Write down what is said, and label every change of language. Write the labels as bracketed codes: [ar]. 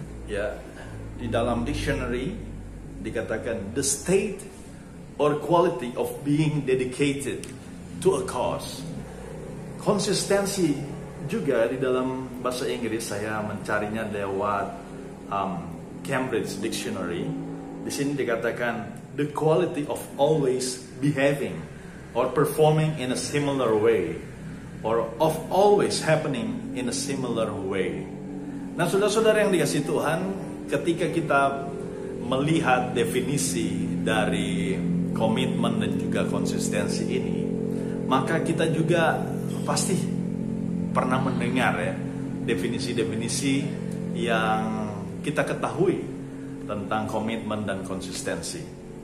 [id] Ya, di dalam dictionary dikatakan [en] the state or quality of being dedicated to a cause. [id] Konsistensi juga di dalam bahasa Inggris, saya mencarinya lewat Cambridge Dictionary. Di sini dikatakan [en] the quality of always behaving or performing in a similar way, or of always happening in a similar way. [id] Nah, saudara-saudara yang dikasihi Tuhan, ketika kita melihat definisi dari komitmen dan juga konsistensi ini, maka kita juga pasti pernah mendengar ya definisi-definisi yang kita ketahui tentang komitmen dan konsistensi.